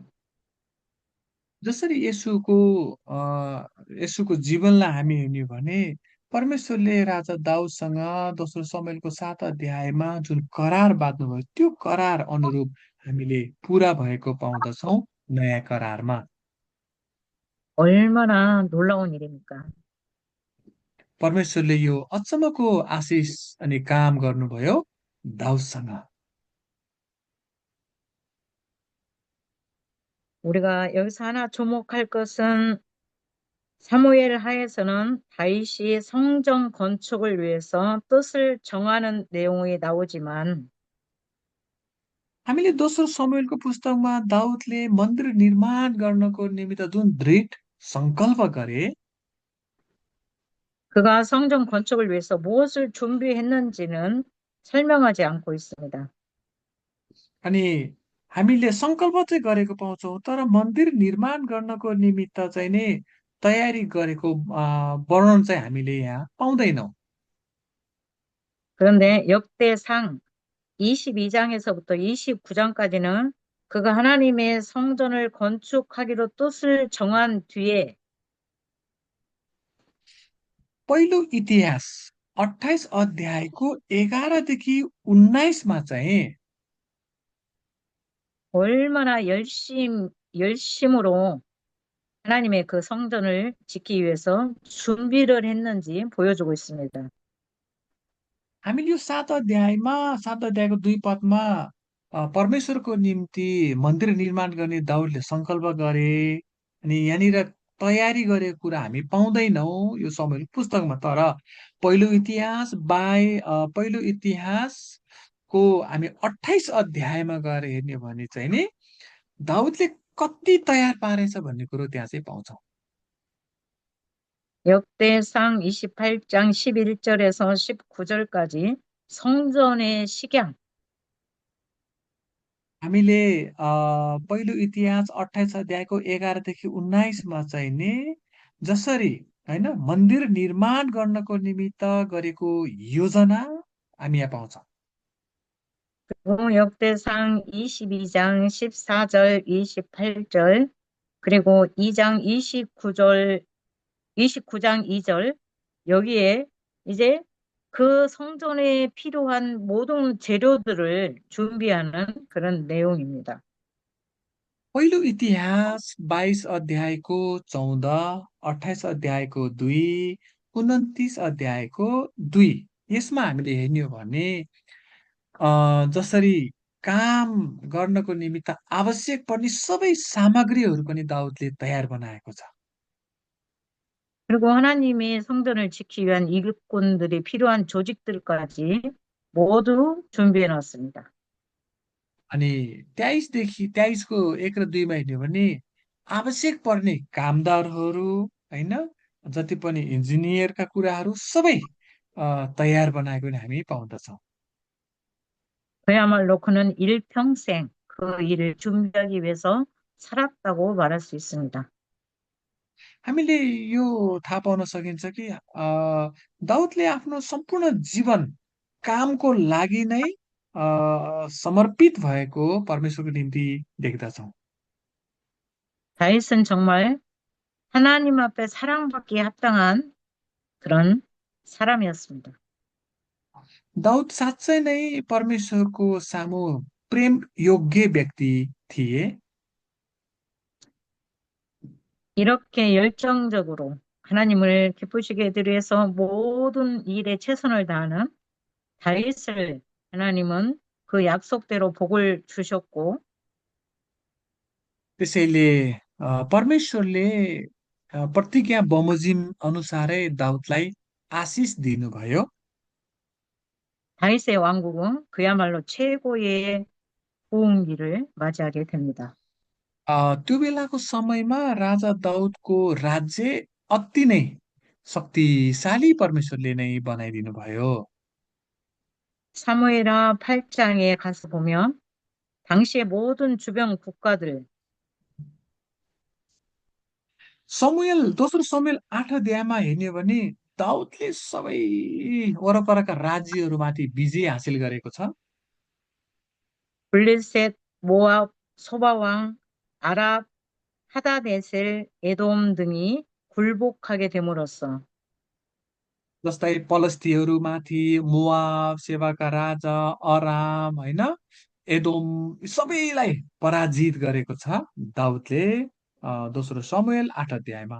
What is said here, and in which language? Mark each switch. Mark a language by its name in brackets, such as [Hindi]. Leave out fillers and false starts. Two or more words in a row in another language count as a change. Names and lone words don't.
[Nepali] जसरी यसुको जीवनलाई हामी हेर्ने हो भने परमेश्वरले राजा दाउदसँग दोस्रो समुएलको 7 अध्यायमा जुन करार बाँध्नुभयो त्यो करार अनुरूप हामीले पुरा भएको पाउँदछौँ नयाँ करारमा। [Korean] 얼마나 놀라운 일입니까? [Nepali] परमेश्वरले यो अचम्मको आशिष अनि काम गर्नुभयो दाउदसँग। [Korean] 우리가 여기서 하나 주목할 것은 사무엘 하에서는 다윗이 성전 건축을 위해서 뜻을 정하는 내용이 나오지만 [Nepali] हामीले दोस्रो समुएलको पुस्तकमा दाउदले मन्दिर निर्माण गर्नको निमित्त जुन दृढ सङ्कल्प गरे [Korean] 그가 성전 건축을 위해서 무엇을 준비했는지는 설명하지 않고 있습니다. [Nepali] अनि हामीले सङ्कल्प चाहिँ गरेको पाउँछौँ तर मन्दिर निर्माण गर्नको निमित्त चाहिँ नि तयारी गरेको वर्णन चाहिँ हामीले यहाँ पाउँदैनौँ। [Korean] 그런데 역대상 22장에서부터 29장까지는 그가 하나님의 성전을 건축하기로 뜻을 정한 뒤에 [Nepali] पहिलो इतिहास 28 अध्यायको 11 देखि 19मा चाहिँ [Korean] 얼마나 열심으로 하나님의 그 성전을 짓기 위해서 준비를 했는지 보여주고 있습니다. [Nepali] हामीले यो 7 अध्यायमा 7 अध्यायको 2 पदमा परमेश्वरको निम्ति मन्दिर निर्माण गर्ने दाउदले सङ्कल्प गरे अनि यहाँनिर तयारी गरेको कुरा हामी पाउँदैनौँ यो समय पुस्तकमा। तर पहिलो इतिहासको हामी 28 अध्यायमा गएर हेर्ने हो भने चाहिँ नि दाउदले कति तयार पारेछ भन्ने कुरो त्यहाँ चाहिँ पाउँछौँ। [Korean] 역대상 28장 11절에서 19절까지 성전의 식양, [Nepali] हामीले पहिलो इतिहास 28 अध्यायको 11 देखि 19मा चाहिँ नि जसरी होइन मन्दिर निर्माण गर्नको निमित्त गरेको योजना हामी यहाँ पाउँछौँ। [Korean] 그리고 역대상 22장 14절, 28절, 그리고 2장 29장 2절, 여기에 이제 그 성전에 필요한 모든 재료들을 준비하는 그런 내용입니다. [Nepali] पहिलो इतिहास 22 अध्यायको 14, 28 अध्यायको 2, 29 अध्यायको 2 यसमा हामीले हेर्ने हो भने जसरी काम गर्नको निमित्त आवश्यक पर्ने सबै सामग्रीहरू पनि दाउदले तयार बनाएको छ। [Korean] 그리고 하나님의 성전을 지키기 위한 일꾼들이 필요한 조직들까지 모두 준비해 놨습니다. [Nepali] अनि 23को 1 र 2मा हेर्ने हो भने आवश्यक पर्ने कामदारहरू होइन जति पनि इन्जिनियरका कुराहरू सबै तयार बनाएको नि हामी पाउँदछौँ। [Korean] 그야말로 그는 일평생 그 일을 준비하기 위해서 살았다고 말할 수 있습니다. [Nepali] हामीले यो थाहा पाउन सकिन्छ कि दाउदले आफ्नो सम्पूर्ण जीवन कामको लागि नै समर्पित भएको परमेश्वरको निम्ति देख्दछौँ। [Korean] 다윗은 정말 하나님 앞에 사랑받기에 합당한 그런 사람이었습니다. [Nepali] दाउद साँच्चै नै परमेश्वरको सामु प्रेम योग्य व्यक्ति थिए। [Korean] 이렇게 열정적으로 하나님을 기쁘시게 해드리기 위해서 모든 일에 최선을 다하는 다윗을 하나님은 그 약속대로 복을 주셨고 [Nepali] त्यसैले परमेश्वरले प्रतिज्ञा बमोजिम अनुसारै दाउदलाई आशिष दिनुभयो। [Korean] 다윗의 왕국은 그야말로 최고의 부흥기를 맞이하게 됩니다. [Nepali] त्यो बेलाको समयमा राजा दाउदको राज्य अति नै शक्तिशाली परमेश्वरले नै बनाइदिनु भयो। [Korean] 사무엘하 8장에 가서 보면 당시의 모든 주변 국가들 [Nepali] दोस्रो समुएल 8 अध्यायमा हेर्ने हो भने दाउदले सबै वरपरका राज्यहरूमाथि विजय हासिल गरेको छ। [Korean] 블레셋, 모압, 소바왕, 아랍, 하다데셀, 에돔 등이 굴복하게 됨으로써 [Nepali] जस्तै पलस्तीहरूमाथि मोआब, सेबाका राजा, अराम होइन, एदोम यी सबैलाई पराजित गरेको छ दाउदले दोस्रो समुएल 8 अध्यायमा।